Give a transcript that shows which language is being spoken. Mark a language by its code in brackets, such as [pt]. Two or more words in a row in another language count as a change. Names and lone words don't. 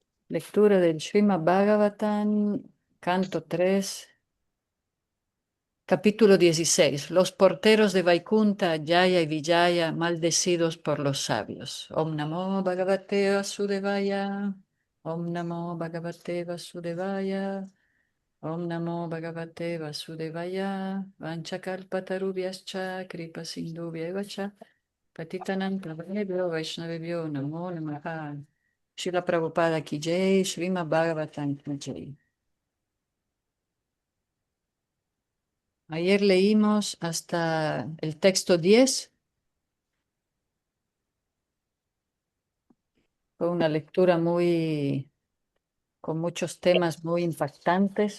[es] Lectura del Srimad Bhagavatam, canto 3, capítulo 16. Los porteros de Vaikunta, Jaya y Vijaya, maldecidos por los sabios. [sa] ॐ नमो भगवते वासुदेवाय। ॐ नमो भगवते वासुदेवाय. ॐ नमो भगवते वासुदेवाय. वाञ्छाकल्पतरुभ्यश्च, कृपासिन्धुभ्य च. पतितानां पावनेभ्यो वैष्णवेभ्यो नमो नमः. [hi] श्रील प्रभुपाद की जय, श्रीमद्भागवतम् की जय. [es] Ayer leímos hasta el texto 10. Fue una lectura con muchos temas muy impactantes.